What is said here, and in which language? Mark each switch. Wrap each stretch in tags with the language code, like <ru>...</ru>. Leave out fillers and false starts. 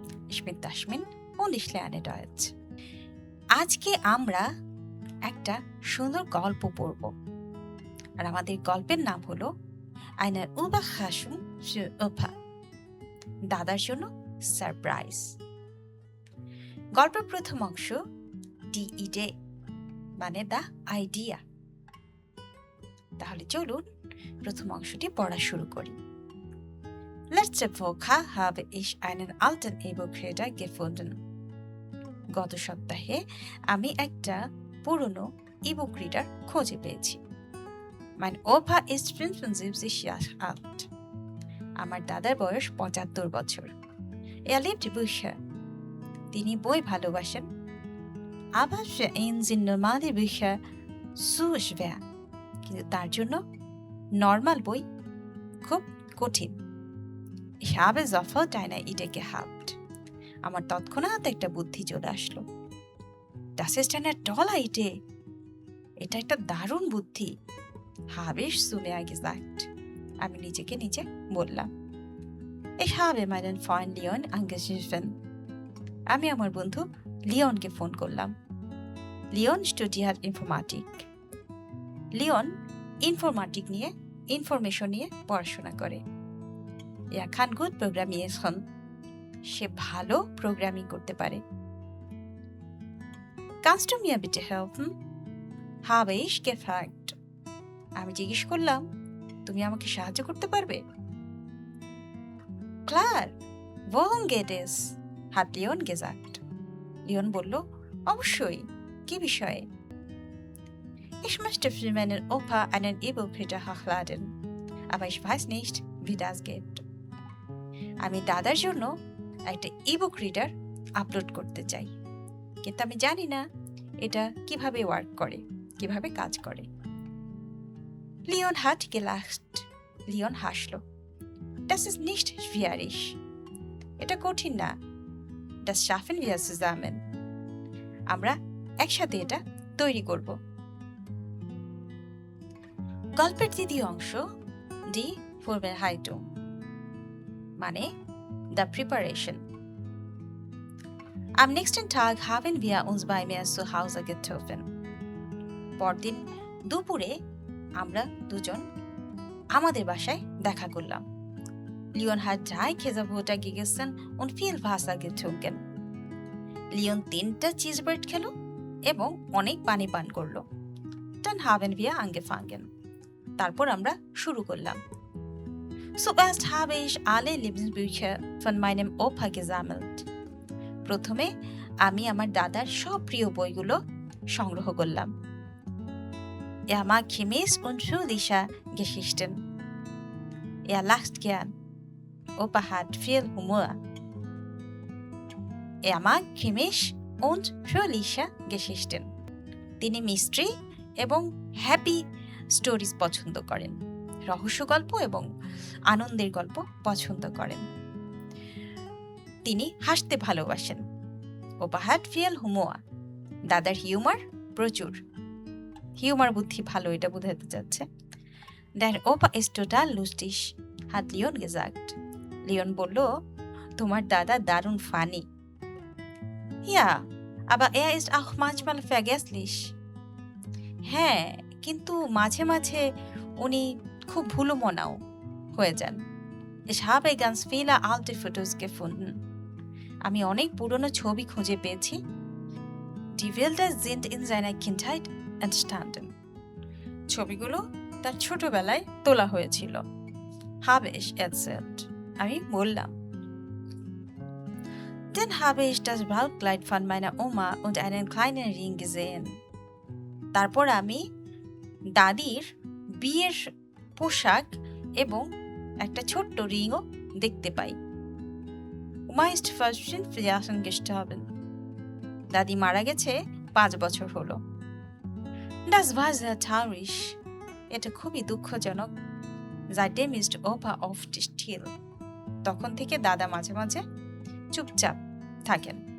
<de>Ich bin Taschmin und ich lerne Deutsch.</de> <bn>আজকে আমরা একটা সুন্দর গল্প পড়ব আর আমাদের গল্পের নাম হলো</bn> <de>Eine Überraschung für Opa.</de> <bn>দাদার জন্য সারপ্রাইজ। গল্পের প্রথম অংশ</bn> <de>die Idee</de> <bn>মানে দা আইডিয়া। তাহলে চলুন প্রথম অংশটি পড়া শুরু করি।</bn> <de>Letzte Woche habe ich einen alten E-Book-Reader gefunden.</de> <bn>গত সপ্তাহে আমি একটা পুরনো ইবুক রিডার খুঁজে পেয়েছি।</bn> <de>Mein Opa ist 75 Jahre alt.</de> <bn>আমার দাদার বয়স 75 বছর।</bn> <de>Er liebt Bücher.</de> <bn>তিনি বই ভালোবাসেন।</bn> <de>Aber für ihn sind normale Bücher zu schwer.</de> <bn>কিন্তু তার জন্য নরমাল বই খুব কঠিন।</bn> <de>Ich habe sofort eine Idee gehabt.</de> <bn>আমার তৎক্ষণাৎ একটা বুদ্ধি চলে আসলো।</bn> <de>Das ist eine tolle Idee.</de> <bn>এটা একটা দারুণ বুদ্ধি।</bn> <de>habe ich zu mir gesagt.</de> <bn>আমি নিজেকে নিজে বললাম।</bn> <de>Ich habe meinen Freund Leon angerufen.</de> <bn>আমি আমার বন্ধু লিওনকে ফোন করলাম।</bn> <de>লিওন studiert Informatik.</de> <bn>Leone informatic নিয়ে ইনফরমেশন নিয়ে পড়াশোনা করে।</bn> <de>Er kann gut programmieren.</de> <bn>সে ভালো প্রোগ্রামিং করতে পারে।</bn> <de>Kannst du mir bitte helfen? habe ich gefragt.</de> <bn>আমি জিজ্ঞেস করলাম, তুমি আমাকে সাহায্য করতে পারবে?</bn> <de>Klar, worum geht es? hat Leon gesagt.</de> <bn>Leone বলল, অবশ্যই, কি বিষয়ে?</bn> <de>Ich möchte für meinen Opa einen E-Book-Reader hochladen, aber ich weiß nicht, wie das geht.</de> <bn>আমি দাদার জন্য একটা ইবুক রিডার আপলোড করতে চাই, কিন্তু আমি জানি না এটা কিভাবে ওয়ার্ক করে, কিভাবে কাজ করে।</bn> <de>লিওন hat gelacht.</de> <bn>লিওন হাসলো।</bn> <de>Das ist nicht schwierig.</de> <bn>এটা কঠিন না।</bn> <de>Das schaffen wir zusammen.</de> <bn>আমরা একসাথে এটা তৈরি করব। গল্পের দ্বিতীয় অংশ</bn> <de>die Vorbereitung</de> <bn>মানে</bn> <en>the preparation.</en> <de>Am nächsten Tag haben wir uns bei mir zu Hause getroffen.</de> <bn>পরদিন দুপুরে আমরা দুজন আমাদের বাসায় দেখা করলাম।</bn> <de>লিওন hat 3 Käsebrote gegessen und viel Wasser getrunken.</de> <bn>Leone 3টা চিজ ব্রেড খেলো এবং অনেক পানি পান করলো।</bn> <de>Dann haben wir angefangen.</de> <bn>তারপর আমরা শুরু করলাম।</bn> <de>Zuerst habe ich alle Lieblingsbücher von meinem Opa gesammelt.</de> <bn>প্রথমে আমি আমার দাদার সব প্রিয় বইগুলো সংগ্রহ করলাম।</bn> <de>Er mag Krimis und fröhliche Geschichten. Er lacht gern. Opa hat viel Humor. Er mag Krimis und fröhliche Geschichten.</de> <bn>তিনি মিস্ট্রি এবং হ্যাপি স্টোরিজ পছন্দ করেন। রহস্য গল্প এবং আনন্দের গল্প পছন্দ করেন। তিনি হাসতে ভালোবাসেন।</bn> <de>Opa hat viel Humor.</de> <bn>দাদার হিউমার প্রচুর। হিউমার বুদ্ধি ভালো, এটা বোঝাতে যাচ্ছে।</bn> <de>Dein Opa ist total lustig, hat Leon gesagt.</de> <bn>Leone বলল, তোমার দাদা দারুণ funny.</bn> <de>Ja, aber er ist auch manchmal vergesslich.</de> <bn>হ্যাঁ, কিন্তু মাঝে মাঝে উনি খুব ভুলো মনাও হয়ে যান।</bn> <de>Ich habe ganz viele alte Fotos gefunden.</de> <bn>আমি অনেক পুরনো ছবি খুঁজে পেয়েছি।</bn> <de>Die Bilder sind in seiner Kindheit entstanden.</de> <bn>ছবিগুলো তার ছোটবেলায় তোলা হয়েছিল।</bn> <de>Habe ich erzählt. আমি বললাম। Dann habe ich das Brautkleid von meiner Oma und einen kleinen Ring gesehen.</de> <bn>তারপর আমি দাদির বিয়ের পোশাক এবং একটা ছোট্ট রিংও দেখতে পাই।</bn> <de>Oma ist vor 5 Jahren gestorben.</de> <bn>দাদি মারা গেছে 5 বছর হলো।</bn> <de>Das war sehr traurig.</de> <bn>এটা খুবই দুঃখজনক।</bn> <de>Seitdem ist Opa oft still.</de> <bn>তখন থেকে দাদা মাঝে মাঝে চুপচাপ থাকেন।</bn>